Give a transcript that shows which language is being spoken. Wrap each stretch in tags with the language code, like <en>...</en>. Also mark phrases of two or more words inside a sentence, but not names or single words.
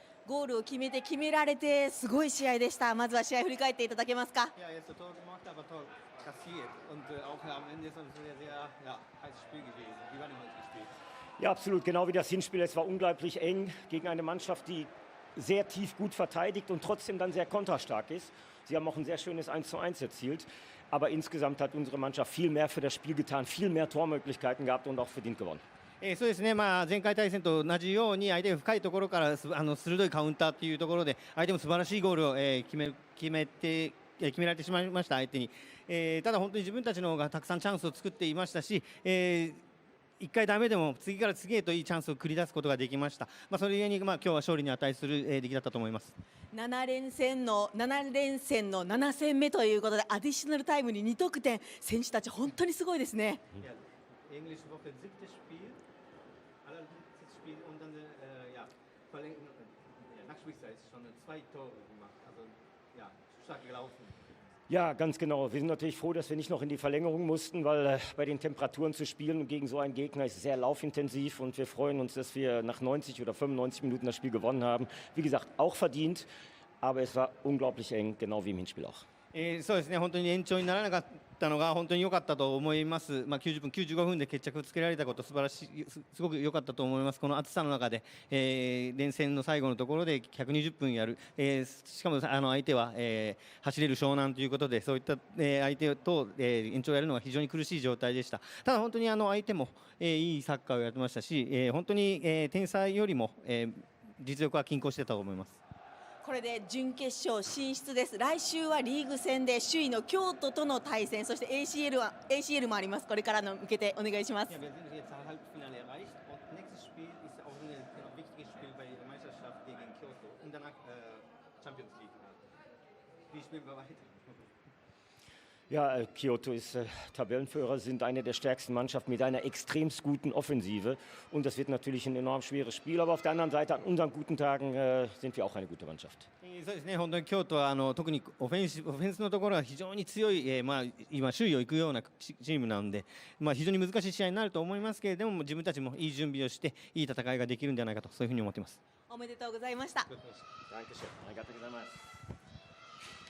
<ja>ゴールを決められてすごい試合でした。まずは試合振り返っていただけますか。</ja> <de>Ja, erste Tor gemacht, aber Tor kassiert. Und auch am Ende ist es ein sehr, sehr heißes Spiel gewesen. Wie war denn heute das Spiel? Ja, absolut, genau wie das Hinspiel. Es war unglaublich eng gegen eine Mannschaft, die sehr tief gut verteidigt und trotzdem dann sehr konterstark ist. Sie haben auch ein sehr schönes 1:1 erzielt. Aber insgesamt hat unsere Mannschaft viel mehr für das Spiel getan, viel mehr Tormöglichkeiten gehabt und auch verdient gewonnen.</de> <ja>そうですね、前回対戦と同じように相手が深いところから鋭いカウンターというところで相手も素晴らしいゴールを、決められてしまいました相手に、ただ本当に自分たちの方がたくさんチャンスを作っていましたし、1回ダメでも次から次へといいチャンスを繰り出すことができました。それゆえに、今日は勝利に値する、出来だったと思います。 7連戦の7戦目ということでアディショナルタイムに2得点、選手たち本当にすごいですね。</ja> <de>Englische Woche 7. Spiel, allerletztes Spiel und dann Nachspielzeit schon 2 Tore gemacht. Also stark gelaufen. Ja, ganz genau. Wir sind natürlich froh, dass wir nicht noch in die Verlängerung mussten, weil bei den Temperaturen zu spielen gegen so einen Gegner ist sehr laufintensiv und wir freuen uns, dass wir nach 90 oder 95 Minuten das Spiel gewonnen haben. Wie gesagt, auch verdient, aber es war unglaublich eng, genau wie im Hinspiel auch.</de> <ja>そうですね、本当に延長にならなかったのが本当に良かったと思います。90分、95分で決着をつけられたこと素晴らしい、すごく良かったと思います。この暑さの中で、連戦の最後のところで120分やる、しかも相手は、走れる湘南ということでそういった、相手と、延長をやるのが非常に苦しい状態でした。ただ本当に相手も、いいサッカーをやってましたし、本当に、天才よりも、実力は均衡してたと思います。これで準決勝進出です。来週はリーグ戦で首位の京都との対戦、そして ACL もあります。これからの向けてお願いします。</ja> <de>Ja, Kyoto ist Tabellenführer, sind eine der stärksten Mannschaften mit einer extremst guten Offensive. Und das wird natürlich ein enorm schweres Spiel. Aber auf der anderen Seite, an unseren guten Tagen, sind wir auch eine gute Mannschaft.</de> <ja>そうですね、本当に京都は特にオフェンスのところは非常に強い、今、首位を行くようなチームなので、非常に難しい試合になると思いますけれども、自分たちもいい準備をして、いい戦いができるんじゃないかと、そういうふうに思っています。おめでとうございました。</ja> <de>Dankeschön. ありがとうございます。</de>